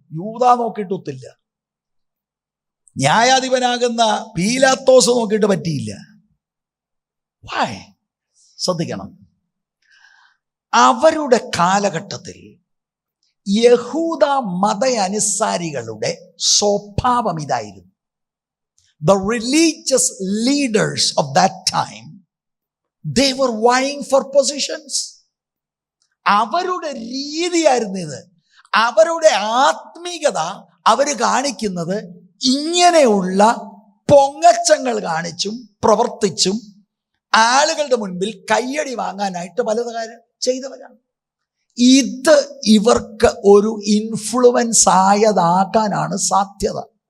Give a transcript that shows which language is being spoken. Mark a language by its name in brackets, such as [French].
[Malayalam] യൂദാ നോക്കിയിട്ടൊത്തില്ല, ന്യായാധിപനാകുന്ന പീലാത്തോസ് നോക്കിയിട്ട് പറ്റിയില്ല. വൈ? ശ്രദ്ധിക്കണം. അവരുടെ കാലഘട്ടത്തിൽ യഹൂദ മത അനുസാരികളുടെ സ്വഭാവം ഇതായിരുന്നു. [English] The religious leaders of that time, they were vying for positions. [Malayalam] അവരുടെ രീതിയായിരുന്നു ഇത്. അവരുടെ ആത്മീകത അവർ കാണിക്കുന്നത് ഇങ്ങനെയുള്ള പൊങ്ങച്ചങ്ങൾ കാണിച്ചും പ്രവർത്തിച്ചും ആളുകളുടെ മുൻപിൽ കയ്യടി വാങ്ങാനായിട്ട് പലത് കാര്യം ചെയ്തവരാണ്. ഇത് ഇവർക്ക് ഒരു ഇൻഫ്ലുവൻസ് ആയതാകാനാണ് സാധ്യത.